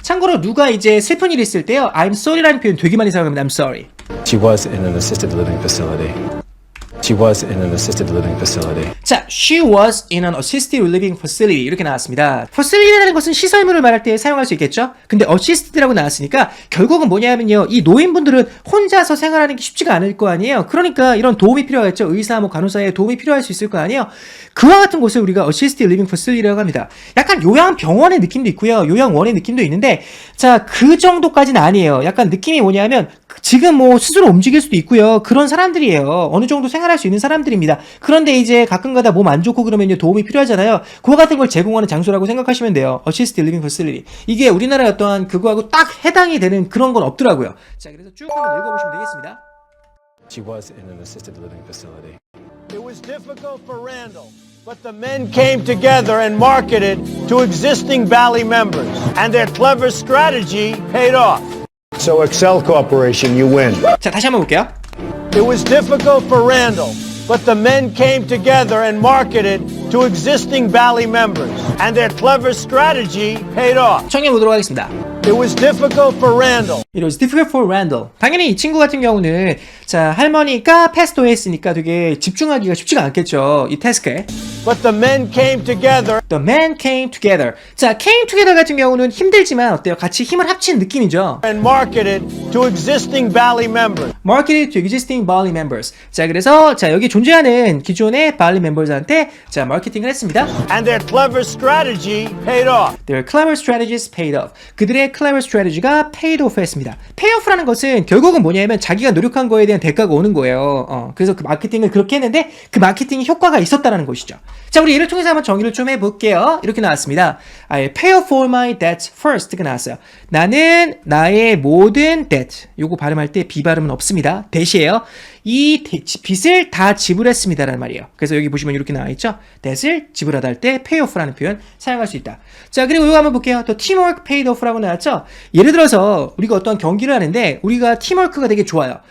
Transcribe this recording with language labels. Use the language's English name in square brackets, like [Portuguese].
[Korean] 참고로 누가 이제 슬픈 일이 있을 때요, [English] I'm sorry [Korean] 라는 표현 되게 많이 사용합니다. [English] I'm sorry. She was in an assisted living facility. She was in an assisted living facility. 자, she was in an assisted living facility [Korean] 이렇게 나왔습니다. facility라는 것은 시설물을 말할 때 사용할 수 있겠죠? 근데 assisted라고 나왔으니까 결국은 뭐냐면요, 이 노인분들은 혼자서 생활하는 게 쉽지가 않을 거 아니에요. 그러니까 이런 도움이 필요하겠죠. 의사, 뭐 간호사의 도움이 필요할 수 있을 거 아니에요. 그와 같은 곳을 우리가 assisted living facility라고 합니다. 약간 요양병원의 느낌도 있고요, 요양원의 느낌도 있는데, 자, 그 정도까지는 아니에요. 약간 느낌이 뭐냐면 지금 뭐 스스로 움직일 수도 있고요, 그런 사람들이에요. 어느 정도 생활할 수 있는 사람들입니다. 그런데 이제 가끔가다 몸 안 좋고 그러면 도움이 필요하잖아요. 그와 같은 걸 제공하는 장소라고 생각하시면 돼요. [English] Assisted Living Facility. [Korean] 이게 우리나라의 어떠한 그거하고 딱 해당이 되는 그런 건 없더라고요. 자, 그래서 쭉 한번 읽어보시면 되겠습니다. [English] She was in an assisted living facility. It was difficult for Randall, but the men came together and marketed to existing Valley members, and their clever strategy paid off. So Excel Corporation, you win. [Korean] 자, 다시 한번 볼게요. [English] It was difficult for Randall, but the men came together and marketed to existing Valley members, and their clever strategy paid off. [Korean] 청해 보도록 하겠습니다. [English] It was difficult for Randall. It was difficult for Randall. [Korean] 당연히 이 친구 같은 경우는, 자, 할머니가 패스트 했으니까 되게 집중하기가 쉽지가 않겠죠, 이 태스크에. [English] But the men came together. The men came together. [Korean] 자, came together 같은 경우는 힘들지만 어때요? 같이 힘을 합친 느낌이죠. [English] And marketed to existing Valley members. Marketed to existing Valley members. [Korean] 자, 그래서 자, 여기 존재하는 기존의 Valley members한테 자, 마케팅을 했습니다. [English] And their clever strategy paid off. Their clever strategies paid off. 그들의 clever strategy가 paid off 했습니다. [Korean] pay off라는 것은 결국은 뭐냐면 자기가 노력한 거에 대한 대가가 오는 거예요. 그래서 그 마케팅을 그렇게 했는데 그 마케팅이 효과가 있었다는 것이죠. 자, 우리 예를 통해서 한번 정의를 좀 해볼게요. 이렇게 나왔습니다. [English] I pay off all my debts first가 나왔어요. [Korean] 나는 나의 모든 debt, 요거 발음할 때 B 발음은 없습니다. 대시에요. 이 빚을 다 지불했습니다라는 말이에요. 그래서 여기 보시면 이렇게 나와있죠. debt을 지불하다 할 때 pay off라는 표현 사용할 수 있다. 자, 그리고 이거 한번 볼게요. 또 teamwork paid off라고 나왔죠. 예를 들어서 우리가 어떤 경기를 하는데 우리가 팀워크가 되게 좋아요.